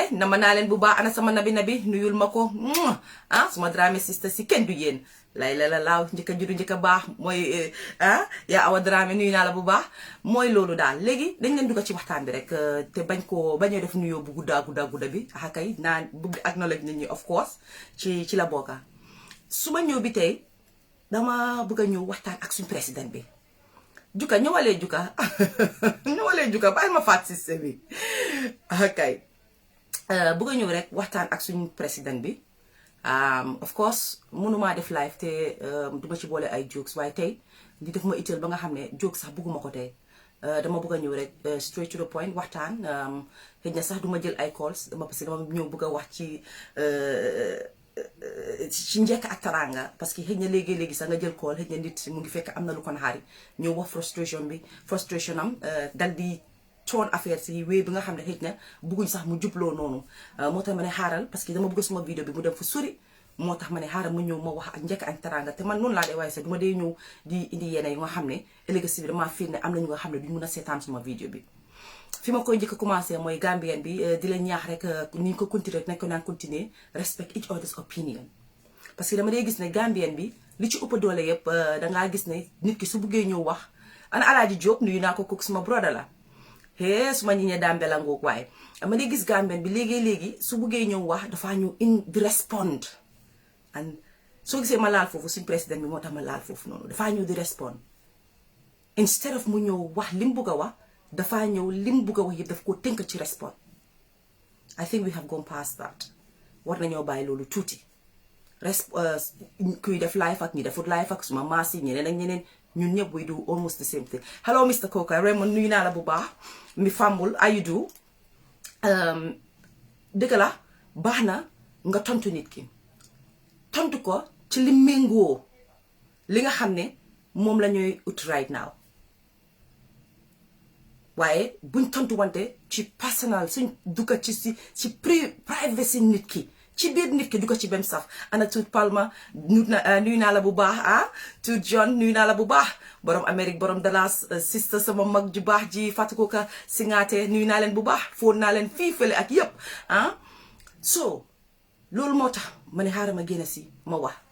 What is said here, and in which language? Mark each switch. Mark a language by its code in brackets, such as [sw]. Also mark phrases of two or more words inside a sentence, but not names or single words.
[wo] nama naa leen bu baax ana sama nabi nuyul ma ko suma Dramé sister si kenn du yéen lay la laaw njëkk a juddu njëkk a baax mooy yaa Awa Dramé nuyu naa la bu baax mooy loolu daal léegi dañ leen dugg ci waxtaan bi rek te bañoo def nuyoo bu gudda bi kay naa bëgg acknowledge nit ñi [en] of course [wo] ci la bokka su ma ñëw bi tey dama bëgg a ñëw waxtaan ak suñu président bi juka ñëwalee juka bàyyi ma faat système bi kay bëgg a ñëw rek waxtaan ak suñu président bi [en] of course [wo] mënumaa def live te duma ci boole ay jokes waaye tey di def ma itteel ba nga xam ne jokes sax bëgguma ko tey dama bëgg a ñëw rek [en] straight to the point [wo] waxtaan xëy na sax duma jël ay calls parce que dama ñëw bëgg a wax ci njëkk ak taranga parce que xëy na léegi sax nga jël call xëy na nit mu ngi fekk am na lu ko naxari ñëw wax frustration am dal di toon affaire si wéy bi nga xam ne xëy na bëgguñ sax mu jubloo noonu moo tax ma ne xaaral parce que dama bëgg suma vidéo bi mu dem fu sori moo tax ma ne xaaral mu ñëw ma wax ak njëkk ak taranga te man noonu laa dee waaye sax duma dee ñëw di indi yenn yi nga xam ne ëllëg si bi damaa fiir ne am na ñu nga xam ne duñ mun a seetaan suma vidéo bi fi ma koy njëkk a commencé mooy Gambien bi di la ñaax rek ni ñu ko continuer nañ ko naan continuer [en] respect each other's opinion [wo] parce que dama dee gis ne Gambien bi li ci ëpp doole yëpp dangaa gis ne nit ki su buggee ñëw wax ana Alaaji Diop nuyu naa ko kooku suma broda la suma ñiñe dambe la ngoog waaye ama dee gis Gambien bi léegi su buggee ñëw wax dafaa ñëw di respond and soo gisee ma laal foofu suñ président bi moo tax ma laal foofu noonu dafaa ñëw di respond instead of mu ñëw wax li mu bugg a wax dafaa ñëw lim bugg a wax yëpp daf ko tënk ci respond [en] I think we have gone past that [wo] war nañoo bàyyi loolu tuuti kuy def live ak ñi defut live ak suma maas yi ñeneen ak ñeneen ñun ñëpp [en] we do almost the same thing [wo] hello Mr. Coker Raymond nuyu naa la bu baax mi fambul ayudu dëgg la baax na nga tontu nit ki tontu ko ci li méngoo li nga xam ne moom la ñuy ut [en] right now [wo] waaye buñ tontu wante ci personnel suñ dugga ci privacy nit ki ci biir nit ki du ko ci bem saf ana tuut Palma nuyu naa la bu baax tuut John nuyu naa la bu baax borom Amérique borom Dallas sister sama mag ju baax ji Fatou Ka Singaate nuyu naa leen bu baax foon naa leen fii fële ak yëpp so loolu moo tax ma ne xaaral ma génn si ma wax